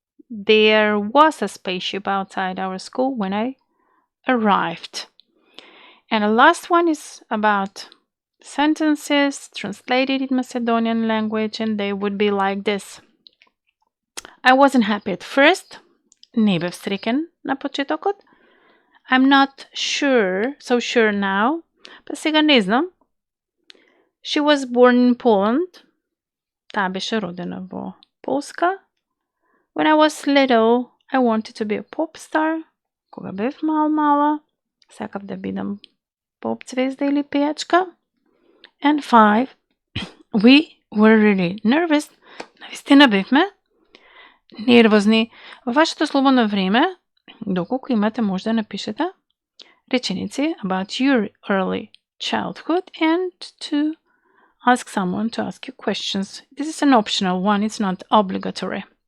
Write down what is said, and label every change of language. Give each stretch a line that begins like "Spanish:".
English: There was a spaceship outside our school when I arrived. And the last one is about sentences translated in Macedonian language, and they would be like this. I wasn't happy at first.
Macedonian: Не бев среќен на почетокот.
English: I'm not so sure now.
Macedonian: Па сега не знам.
English: She was born in Poland.
Macedonian: Таа беше родена во Полска.
English: When I was little, I wanted to be a pop star.
Macedonian: Кога бев мала, сакав да бидам поп звезда или пејачка.
English: And 5, we were really nervous.
Macedonian: Навистина бевме нервозни. Во вашето слободно време, доколку имате, може да напишете реченици
English: about your early childhood and to ask someone to ask you questions. This is an optional one, it's not obligatory.